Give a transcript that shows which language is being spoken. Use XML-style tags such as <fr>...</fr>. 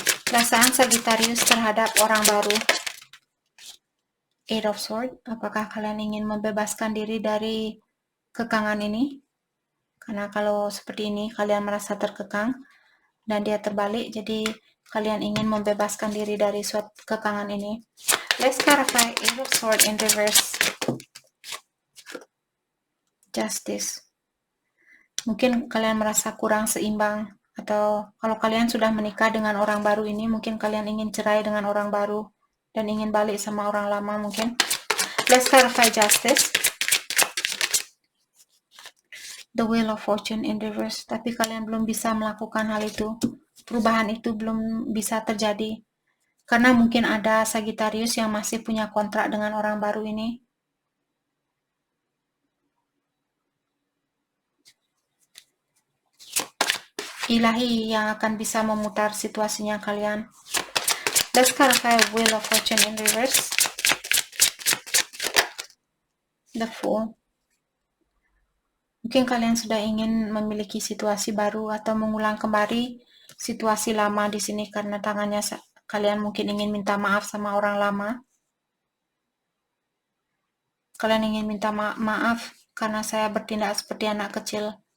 <id>Perasaan Sagittarius terhadap orang baru. Eight of Swords, apakah kalian ingin membebaskan diri dari kekangan ini? Karena kalau seperti ini kalian merasa terkekang dan dia terbalik, jadi kalian ingin membebaskan diri dari suatu kekangan ini.</id> <en>Let's clarify Eight of Swords in reverse. Justice.</en> <id>Mungkin kalian merasa kurang seimbang, atau kalau kalian sudah menikah dengan orang baru ini, mungkin kalian ingin cerai dengan orang baru dan ingin balik sama orang lama mungkin.</id> <en>Let's clarify justice. The Wheel of Fortune in reverse.</en> <id>Tapi kalian belum bisa melakukan hal itu. Perubahan itu belum bisa terjadi. Karena mungkin ada Sagittarius yang masih punya kontrak dengan orang baru ini. Ilahi yang akan bisa memutar situasinya kalian.</id> <en>Let's clarify Wheel of Fortune in reverse. The Fool.</en> <id>Mungkin kalian sudah ingin memiliki situasi baru atau mengulang kembali situasi lama di sini karena tangannya kalian mungkin ingin minta maaf sama orang lama. Kalian ingin minta maaf karena saya bertindak seperti anak kecil.</id>